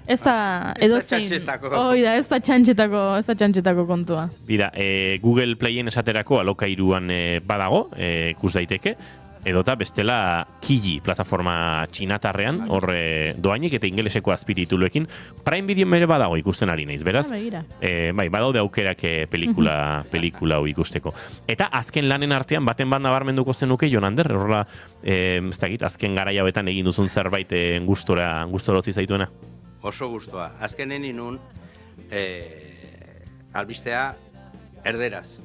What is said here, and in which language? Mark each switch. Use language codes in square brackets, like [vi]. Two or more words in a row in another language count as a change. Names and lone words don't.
[eu] Ez da txantxetako. Ez da txantxetako kontua. Bida, Google Playen esaterako alokairuan badago, ikus daiteke, edota bestela Kiji plataforma txinatarrean, horre doainik eta ingeleseko azpirituluekin. Prime Video mere badago ikusten ari naiz, beraz? Badaude aukerak pelikula hau ikusteko. Eta azken lanen artean, baten bat nabarmenduko zenuke, Jonander, horrela, ez dakit, azken garai hauetan egin duzun zerbait gustora utzi zaituena? Oso gustoa. Azkenen inun, albistea erderaz.